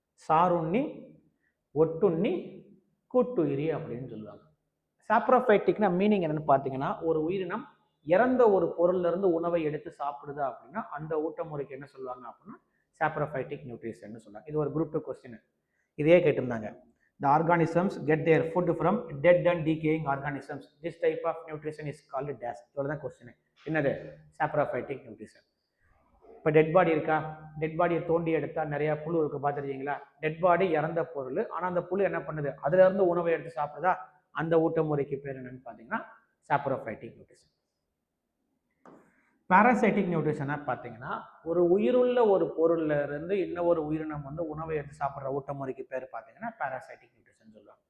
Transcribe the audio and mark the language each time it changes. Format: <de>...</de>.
<ta>சாருண்ணி, ஒட்டுண்ணி, கூட்டுயிரி அப்படின்னு சொல்லுவாங்க. சாப்ரோஃபைட்டிக்னா மீனிங் என்னன்னு பார்த்தீங்கன்னா ஒரு உயிரினம் இறந்த ஒரு பொருள்ல இருந்து உணவை எடுத்து சாப்பிடுது அப்படின்னா அந்த ஊட்ட முறைக்கு என்ன சொல்லுவாங்க அப்படின்னா சாப்ரோஃபைட்டிக் நியூட்ரிஷன் சொல்லுவாங்க. இது ஒரு குரூப் 2 கொஸ்டின், இதே கேட்டிருந்தாங்க.</ta> <en>The organisms get their food from dead and decaying organisms. This type of nutrition is called dash.</en> <ta>இவ்வளவுதான் கொஸ்டின். என்னது? Saprophytic nutrition. இப்போ டெட் பாடி இருக்கா? டெட் பாடியை தோண்டி எடுத்தா நிறைய புழு இருக்கு, பார்த்துருக்கீங்களா? டெட் பாடி இறந்த பொருள், ஆனால் அந்த புழு என்ன பண்ணுது? அதுல இருந்து உணவை எடுத்து சாப்பிடுதா? அந்த ஊட்ட முறைக்கு பேர் என்னன்னு பார்த்தீங்கன்னா சாப்ரோஃபைட்டிக் நியூட்ரிஷன். பாராசைட்டிக் நியூட்ரிஷனா பார்த்தீங்கன்னா ஒரு உயிருள்ள ஒரு பொருள்ல இருந்து இன்னொரு உயிரினம் வந்து உணவை எடுத்து சாப்பிட்ற ஊட்ட முறைக்கு பேர் பார்த்தீங்கன்னா பாராசைட்டிக் நியூட்ரிஷன் சொல்லுவாங்க.</ta>